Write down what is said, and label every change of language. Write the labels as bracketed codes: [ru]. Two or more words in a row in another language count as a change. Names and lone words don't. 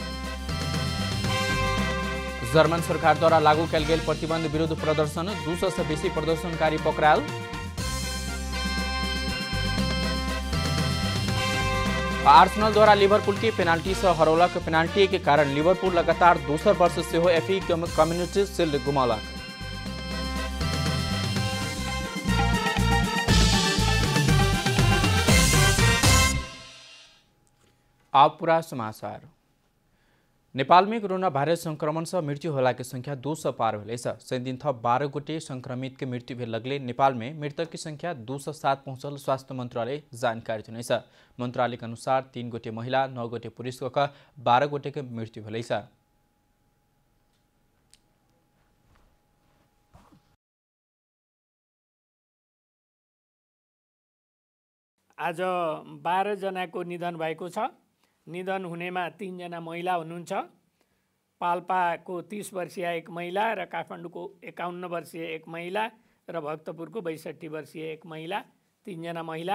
[mai] जर्मन सरकार द्वारा लागू कल गेल प्रतिबंध विरुद्ध प्रदर्शन। 200 से बेसी प्रदर्शनकारी पकड़ायल। आर्सेनल द्वारा लिवरपूल के पेनाल्टी से हरौलक। पेनाल्टी के कारण लिवरपूल लगातार दोसर वर्ष से हो एफए कम्युनिटी शील्ड गुमौलक। अब पूरा समाचार। नेपाल में कोरोना भाइरस संक्रमण से मृत्यु होला की संख्या 200 पार भेल। शनि दिन थप 12 गोटे संक्रमित के मृत्यु भेल लगले नेपाल में मृतक की संख्या 207 पहुंचल स्वास्थ्य मंत्रालय जानकारी दिने। मंत्रालय के अनुसार 3 गोटे महिला 9 गोटे पुरुष का 12 गोटे के मृत्यु भेल। [ne] आज 12 जनाको निधन भएको छ। निधन हुनेमा 3 जना महिला हुनुहुन्छ। पाल्पाको 30 वर्षीय एक महिला र काठमाडौँको 51 वर्षीय एक महिला र भक्तपुरको 62 वर्षीय एक महिला, 3 जना महिला।